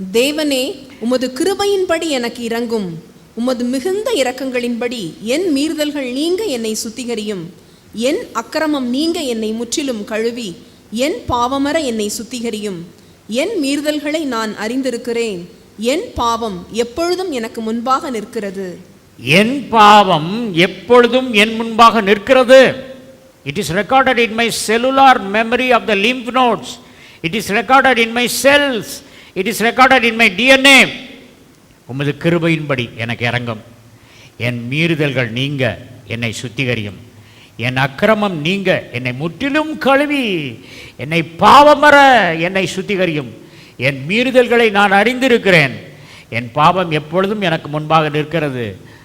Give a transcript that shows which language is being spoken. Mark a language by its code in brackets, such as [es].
[ta] தேவனே, உமது கிருபையின்படி எனக்கு இரங்கும், உமது மிகுந்த இரக்கங்களின்படி என் மீறுதல்கள் நீங்க என்னை சுத்திகரியும், என் அக்கிரமம் நீங்க என்னை முற்றிலும் கழுவி என் பாவமற என்னை சுத்திகரியும். என் மீறுதல்களை நான் அறிந்திருக்கிறேன், என் பாவம் எப்பொழுதும் எனக்கு முன்பாக நிற்கிறது. என் பாவம் எப்பொழுதும் என் முன்பாக நிற்கிறது. [en] It is recorded in my cellular memory of the lymph nodes. It is recorded in my cells. It is recorded in my DNA. [ta] உமது கிருபையின்படி எனக்கு இறங்கும். என் மீறுதல்கள் நீங்க என்னை சுத்திகரியும். என் அக்கிரமம் நீங்க என்னை முற்றிலும் கழுவி என்னை பாவமற என்னை சுத்திகரியும். என் மீறுதல்களை நான் அறிந்திருக்கிறேன். என் பாவம் எப்பொழுதும் எனக்கு முன்பாக நிற்கிறது.